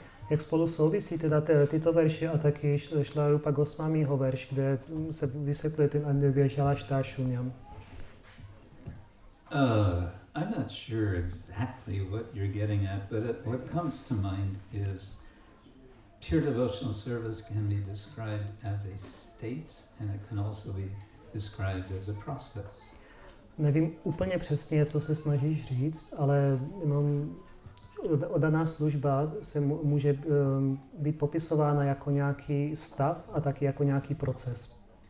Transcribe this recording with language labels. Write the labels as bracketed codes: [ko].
[cs] Jak spolu souvisí teda tyto verše a taky šla Rupa Goswamiho verš, kde se vysvětluje ten Adhyapihalašita Shunyam? [en] I'm not sure exactly what you're getting at, but what comes to mind is pure devotional service can be described as a state, and it can also be described as a process. [cs] Nevím úplně přesně, co se snažíš říct, ale jenom oddaná služba se může být popisována jako nějaký stav a taky jako nějaký proces.